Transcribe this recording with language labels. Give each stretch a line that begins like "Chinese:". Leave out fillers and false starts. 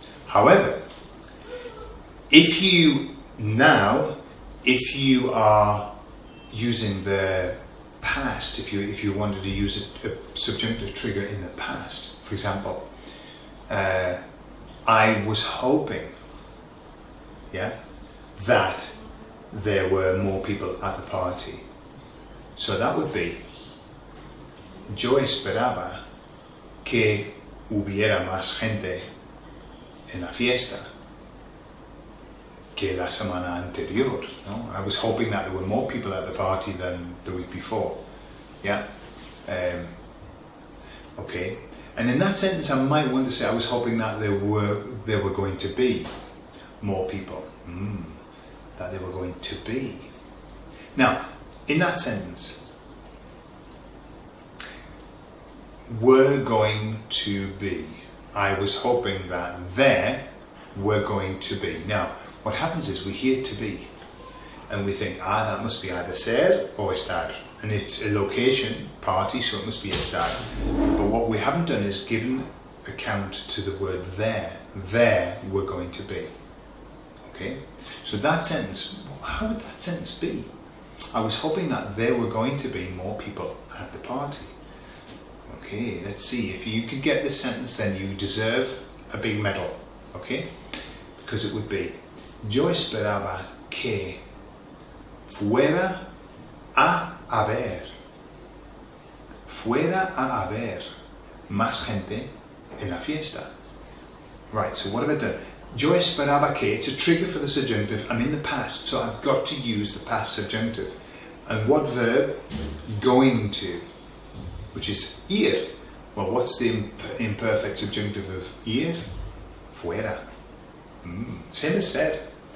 English: If you are using the past, if you wanted to use a subjunctive trigger in the past, for example, I was hoping, that there were more people at the party. So that would be,
Spanish: yo esperaba que hubiera más gente en la fiesta que la semana anterior. No?
English: I was hoping that there were more people at the party than the week before. Okay. And in that sentence, I might want to say I was hoping that there were going to be more people. That they were going to be. Now, in that sentence, were going to be. I was hoping that there were going to be. Now, what happens is we hear to be, and we think, that must be either ser or estar. And it's a location, party, so it must be estar. But what we haven't done is given account to the word there. There we're going to be. Okay? So that sentence, how would that sentence be? I was hoping that there were going to be more people at the party. Okay, let's see. If you could get this sentence, then you deserve a big medal. Okay? Because it would be,
Spanish: yo esperaba que fuera a haber más gente en la fiesta.
English: Right, so what have I done?
Spanish: Yo esperaba que,
English: it's a trigger for the subjunctive. I'm in the past, so I've got to use the past subjunctive. And what verb? Going to, which is ir. Well, what's the imperfect subjunctive of ir? Fuera. Same as said.